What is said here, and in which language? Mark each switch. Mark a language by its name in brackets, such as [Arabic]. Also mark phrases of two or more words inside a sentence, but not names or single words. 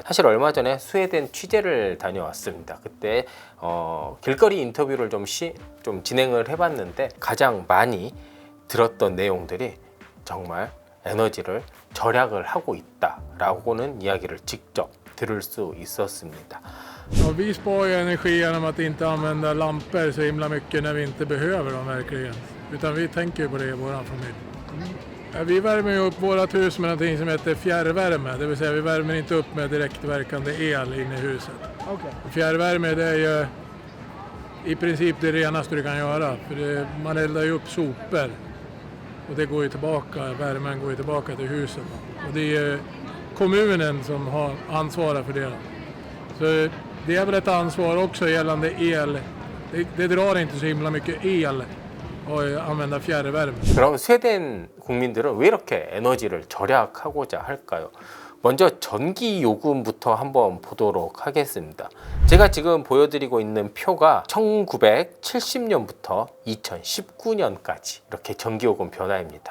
[Korean] 사실 얼마 전에 스웨덴 취재를 다녀왔습니다. 그때 길거리 인터뷰를 좀 진행을 해봤는데 가장 많이 들었던 내용들이 정말 에너지를 절약을 하고 있다라고는 이야기를 직접 들을 수 있었습니다. [Swedish] Ja, vi sparar ju energi genom att inte använda lampor så himla mycket när vi inte behöver dem verkligen. Utan vi tänker ju på det i vår familj. Ja, vi värmer ju upp vårt hus med någonting som heter fjärrvärme. Det vill säga vi värmer inte upp med direktverkande el inne i huset. Okay. Fjärrvärme det är ju i princip det renaste du kan göra. För man eldar ju upp sopor. Och det går ju tillbaka, värmen går ju tillbaka till huset. Och det är ju kommunen som har ansvaret för det. Så det är väl ett ansvar också gällande el. Det drar inte så himla mycket el att använda fjärrvärme. [Korean] 그럼 스웨덴 국민들은 왜 이렇게 에너지를 절약하고자 할까요? 먼저 전기 요금부터 한번 보도록 하겠습니다. 제가 지금 보여드리고 있는 표가 1970년부터 2019년까지 이렇게 전기요금 변화입니다.